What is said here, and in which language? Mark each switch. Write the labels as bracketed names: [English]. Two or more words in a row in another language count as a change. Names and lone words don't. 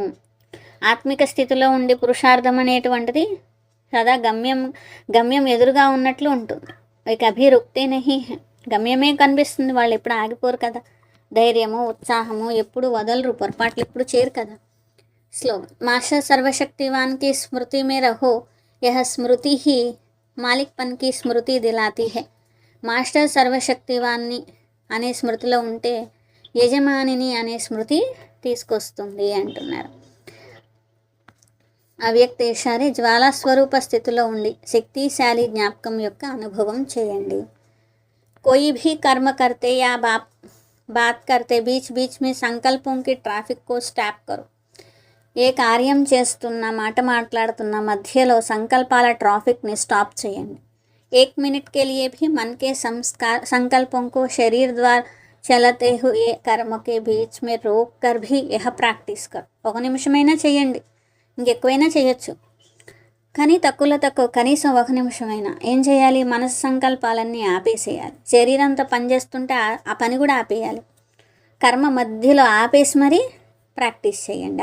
[Telugu] ఆత్మిక స్థితిలో ఉండి పురుషార్థం అనేటువంటిది సదా గమ్యం ఎదురుగా ఉన్నట్లు ఉంటుంది. ఇక [Hindi] अभी रुकते नहीं, [Telugu] గమ్యమే కనిపిస్తుంది, వాళ్ళు ఎప్పుడు ఆగిపోరు కదా. ధైర్యము, ఉత్సాహము ఎప్పుడు వదలరు, పొరపాట్లు ఎప్పుడు చేయరు కదా. [Hindi] स्लोगन, मास्टर सर्वशक्तिवान की स्मृति में रहो, यह स्मृति ही मालिकपन की स्मृति दिलाती है. [Telugu] మాస్టర్ సర్వశక్తివాన్ని అనే స్మృతిలో ఉంటే యజమానిని అనే స్మృతి తీసుకొస్తుంది అంటున్నారు. అవ్యక్తేశారి జ్వాలా స్వరూప స్థితిలో ఉండి శక్తిశాలి జ్ఞాపకం యొక్క అనుభవం చేయండి. [Hindi] कोई भी कर्म करते या बात करते बीच बीच में संकल्पों की ट्रैफिक को स्टॉप करो. [Telugu] ఏ కార్యం చేస్తున్నా మాట మాట్లాడుతున్న మధ్యలో సంకల్పాల ట్రాఫిక్ని స్టాప్ చేయండి. [Hindi] 1 मिनट के लिए भी मन के संकल्पों को शरीर द्वारा चलते हुए कर्म के बीच में रोक कर भी यह प्रैक्टिस करो. [Telugu] 1 నిమిషమైనా చేయండి, ఇంకెక్కువైనా చేయొచ్చు, కానీ తక్కువ కనీసం 1 నిమిషమైనా ఏం చేయాలి? మనసు సంకల్పాలన్నీ ఆపేసేయాలి. శరీరంతో పనిచేస్తుంటే ఆ పని కూడా ఆపేయాలి. కర్మ మధ్యలో ఆపేసి మరీ ప్రాక్టీస్ చేయండి.